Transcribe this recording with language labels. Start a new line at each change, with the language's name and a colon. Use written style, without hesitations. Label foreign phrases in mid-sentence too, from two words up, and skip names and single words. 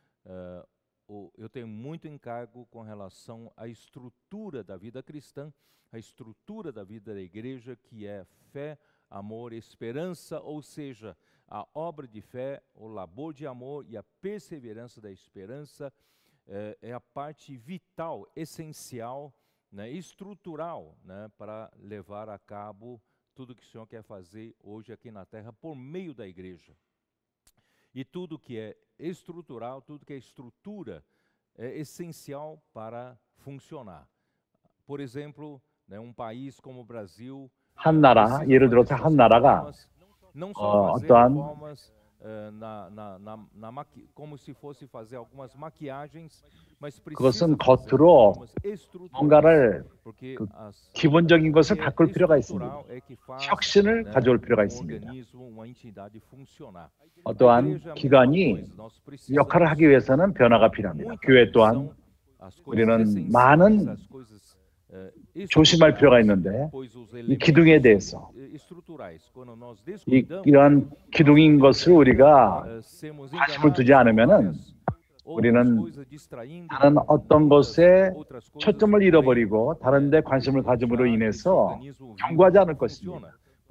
Portuguese: Eu tenho muito encargo com relação à estrutura da vida cristã, a estrutura da vida da igreja, que é fé, amor, esperança, ou seja, a obra de fé, o labor de amor e a perseverança da esperança é a parte vital, essencial, né, estrutural, né, para levar a cabo tudo que o Senhor quer fazer hoje aqui na terra por meio da igreja. E tudo que é estrutural, tudo que é estrutura, é essencial para funcionar. Por exemplo, né, um país como o Brasil,
Korean: 한 나라, 예를 들어서 한 나라가
Portuguese: não só fazer
Korean: 어떠한
Portuguese: reformas como se fosse fazer algumas maquiagens, mas precisa
Korean: 그것은
Portuguese: fazer
Korean: 겉으로
Portuguese: reformas estruturais,
Korean: 뭔가를
Portuguese: porque
Korean: 기본적인 것을 바꿀 필요가 있습니다.
Portuguese: estrutural é que faz,
Korean: 혁신을
Portuguese: né,
Korean: 가져올 필요가 있습니다.
Portuguese: organismo, uma entidade funcionar.
Korean: 어떠한 기관이 이 역할을 하기 위해서는 변화가 필요합니다. 교회 또한 우리는 많은 조심할 필요가 있는데 이 기둥에 대해서 이러한 기둥인 것을 우리가 관심을 두지 않으면은 우리는 다른 어떤 것에 초점을 잃어버리고 다른 데 관심을 가짐으로 인해서 경고하지 않을 것입니다.